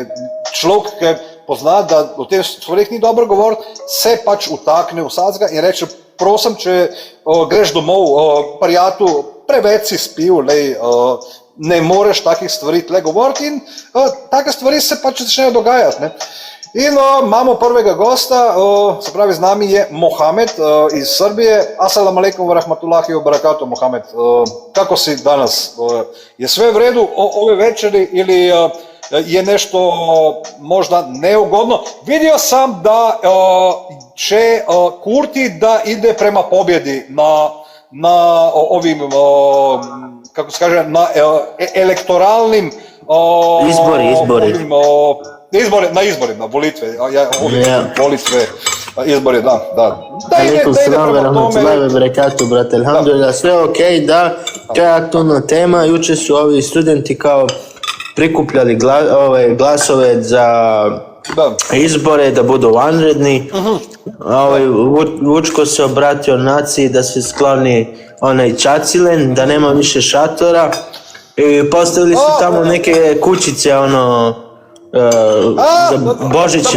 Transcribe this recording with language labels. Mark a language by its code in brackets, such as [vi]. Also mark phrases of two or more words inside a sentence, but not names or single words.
[sl] Človek, ki pozna, da o teh stvareh ni dobro govoriti, se pač utakne vsadzga in reče, prosim, če greš domov, prijatu, preveč si spil, ne moreš takih stvari tle govoriti in take stvari se pač začnejo dogajati, ne? In imamo prvega gosta, se pravi z nami je Mohamed iz Srbije. [ar] السلام عليكم ورحمة الله وبركاته, Mohamed. [bs] Kako si danas? Je sve v redu ove večeri ili je nešto možda neugodno? Vidio sam da će Kurti da ide prema pobjedi na ovim, kako se kaže, na elektoralnim izborima, [sl] volitve, volitve, [bs] izbori, da. [ar] عليكم السلام ورحمة الله وبركاته, [bs] brate, alhamdulillah, sve okej, da, to je aktualna tema, juče su ovi studenti kao prikupljali glasove za izbore, da budu vanredni. Vučko se obratio naciji da se skloni onaj čacilen, da nema više šatora i postavili su tamo neke kućice, za božićne.